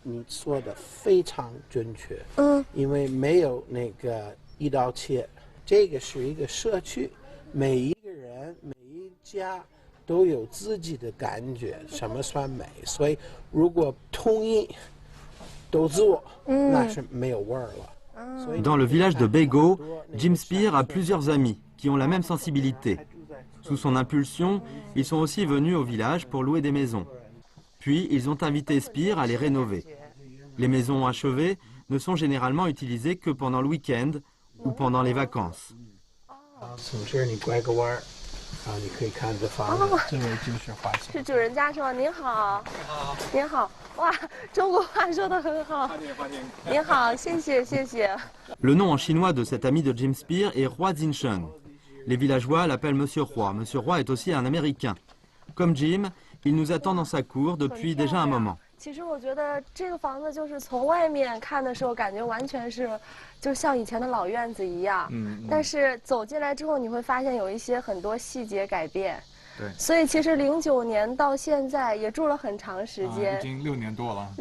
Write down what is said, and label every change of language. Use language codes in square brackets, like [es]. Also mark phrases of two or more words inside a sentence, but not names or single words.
[zh] 你说的非常准确，因为没有那个一刀切，这个是一个社区，每一个人每一家都有自己的感觉，什么算美？所以如果统一都做，那是没有味儿了。 [fr] Dans le village de Bego, Jim Spear a plusieurs amis qui ont la même sensibilité. Sous son impulsion, ils sont aussi venus au village pour louer des maisons. Puis, ils ont invité Spear à les rénover. Les maisons achevées ne sont généralement utilisées que pendant le week-end ou pendant les vacances. [zh] 从这儿你拐个弯儿，你可以看这房子，这位就是花园。是主人家是吗？您好。您好。哇，中国话说得很好。您好，谢谢谢谢。 [fr] Le nom en chinois de cet ami de Jim Spear est Hua Jinsheng. Les villageois l'appellent Monsieur Roy. Monsieur Roy est aussi un Américain. Comme Jim, il nous attend dans sa cour depuis déjà un moment. [zh] 其实我觉得这个房子就是从外面看的时候，感觉完全是就像以前的老院子一样。但是走进来之后，你会发现有一些很多细节改变。对。所以其实09年到现在也住了很长时间。已经6年多了。